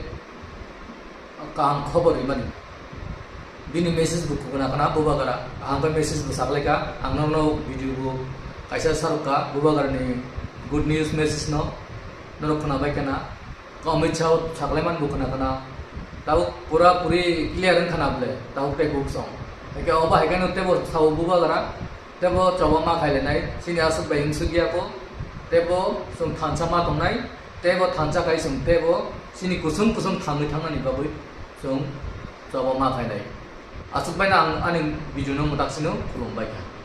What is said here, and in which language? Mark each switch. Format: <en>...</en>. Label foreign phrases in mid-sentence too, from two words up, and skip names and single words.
<trp>काहां खबर इमानि बिनि मेसेज बुक खुगना kana बुबागारा आंबा मेसेज बु साखलायका आंनावनो भिडिअ बु कायसा सारका बुबागारनि</trp> <en>good news</en> <trp>मेसेज न नरो खोनाबाय kana अमित शाह साखलायमान बु खोना ताउ</trp> <hi>पूरा पूरी</hi> <trp>क्लियर खानाबले ताउ टे बुक सं एके अबा हेगानो तेबो साउ बुबागारा तेबो चबमा खाइलेनाय सिनि आसुक बायिं सुगियाको तेबो जों थानसा मा दंनाय तेबो थानसा खाइ जों तेबो सिनि कुसुम कुसुम थांनानै बाबै जों चबमा खाइनाय आसुक बायना आं आनि बिजुनो मुदाक्सिनो खुलुमबाय।</trp>